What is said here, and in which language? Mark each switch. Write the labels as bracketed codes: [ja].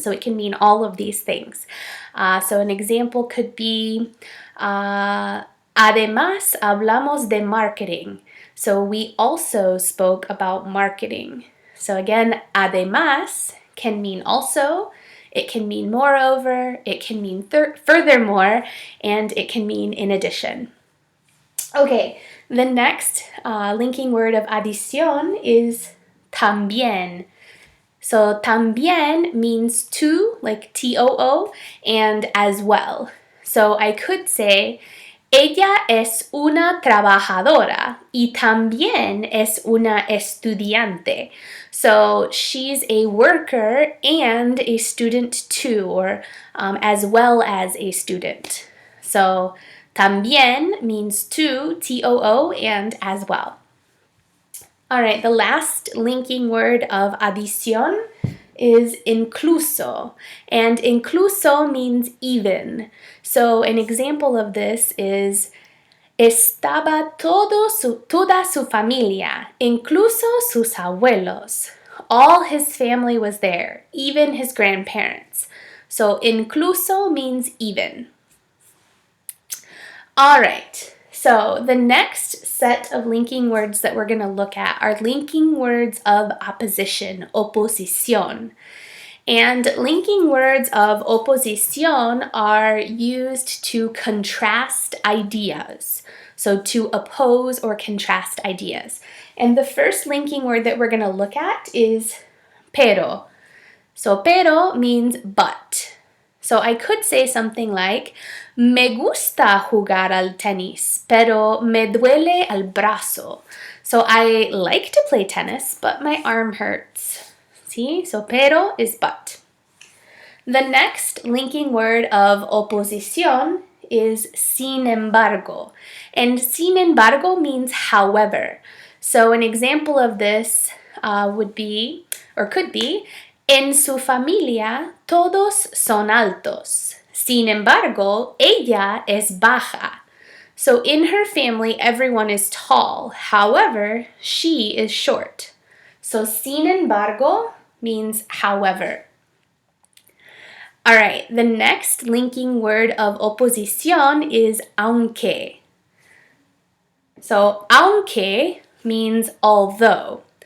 [en] So it can mean all of these things. So an example could be, [es] además hablamos de marketing. [en] So we also spoke about marketing. So again, además can mean also, it can mean moreover, it can mean furthermore, and it can mean in addition. Okay, the next linking word of adición is también. So también means too, like T-O-O, and as well. So I could say, [es] ella es una trabajadora y también es una estudiante. [en] So she's a worker and a student too, or as well as a student. So también means too, T-O-O, and as well. All right, the last linking word of adición is incluso, and incluso means even. So an example of this is, [es] estaba toda su familia, incluso sus abuelos. [en] All his family was there, even his grandparents. So incluso means even. All right, so the next set of linking words that we're going to look at are linking words of opposition, oposición. And linking words of oposición are used to contrast ideas, so to oppose or contrast ideas. And the first linking word that we're going to look at is pero. So pero means but. So I could say something like, [es] me gusta jugar al tenis, pero me duele el brazo. [en] So I like to play tennis, but my arm hurts. See? So pero is but. The next linking word of oposición is sin embargo. And sin embargo means however. So an example of this would be, or could be, [es] en su familia todos son altos. Sin embargo, ella es baja. [en] So in her family, everyone is tall. However, she is short. So sin embargo means however. All right, the next linking word of oposición is aunque. So aunque means although.